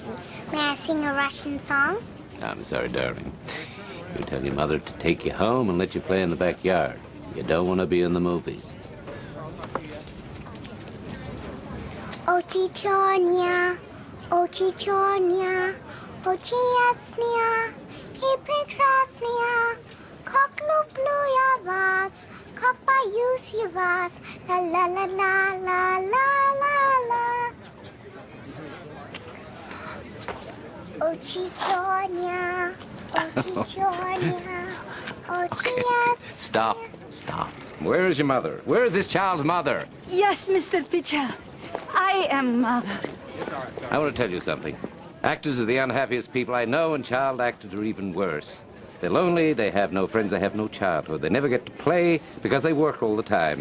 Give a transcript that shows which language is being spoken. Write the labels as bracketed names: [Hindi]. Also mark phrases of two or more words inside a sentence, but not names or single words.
[English] May I sing a Russian song? I'm sorry, darling. You tell your mother to take you home and let you play in the backyard. You don't want to be in the movies. [Russian] Очи чёрные, очи ясные, и прекрасная, как люблю я вас, как боюсь я вас, ла-ла-ла-ла-ла-ла-ла. Очи черня, очи ясня. [English] Stop. Where is your mother? Where is this child's mother? Yes, Mr. Pichel. I am mother. I want to tell you something. Actors are the unhappiest people I know, and child actors are even worse. They're lonely, they have no friends, they have no childhood. They never get to play because they work all the time.